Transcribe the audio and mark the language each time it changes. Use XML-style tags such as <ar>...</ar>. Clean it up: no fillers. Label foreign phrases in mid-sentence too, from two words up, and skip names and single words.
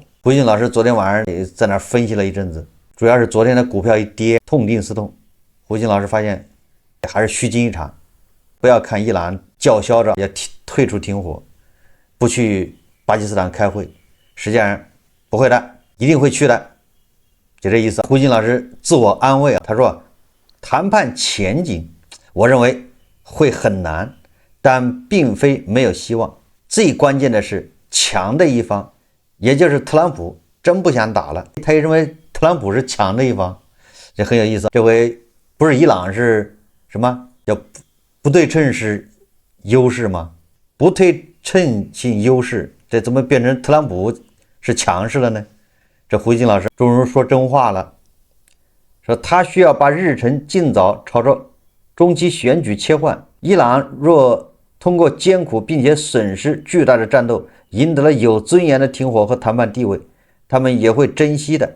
<zh>胡錫進老師昨天晚上也在那分析了一陣子，主要是昨天的股票一跌，痛定思痛，胡錫進老師發現還是虛驚一場，不要看伊朗叫囂着要退出停火，不去巴基斯坦開會，實際上不會的，一定會去的，就這意思。胡錫進老師自我安慰啊，他說談判前景我認為會很難，但並非沒有希望。最關鍵的是強的一方，也就是特朗普真不想打了，他也認為特朗普是強的一方，這很有意思。這回不是伊朗是什麼叫不對稱是優勢嗎？不對稱性優勢，這怎麼變成特朗普是強勢了呢？這胡錫進老師終於說真話了，說他需要把日程盡早朝着中期選舉切換。伊朗若通過艱苦並且損失巨大的戰鬥，贏得了有尊嚴的停火和談判地位，他們也會珍惜的。</zh>